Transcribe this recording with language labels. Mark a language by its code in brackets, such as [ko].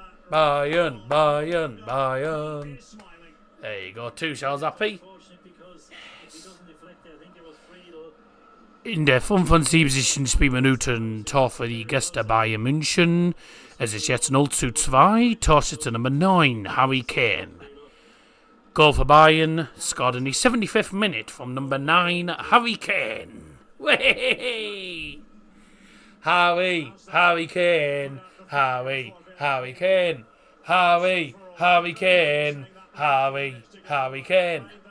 [en] Bayern, Bayern, Bayern. There you go, 2 shells happy. [de] In der 75. Spielminuten Tor für die Gäste Bayern München. Es ist jetzt 0:2. Torschütze Nummer 9, Harry Kane. [en] Goal for Bayern, scored in the 75th minute from number 9, Harry Kane. Way! Harry Kane, Harry Kane, Harry Kane, Harry Kane.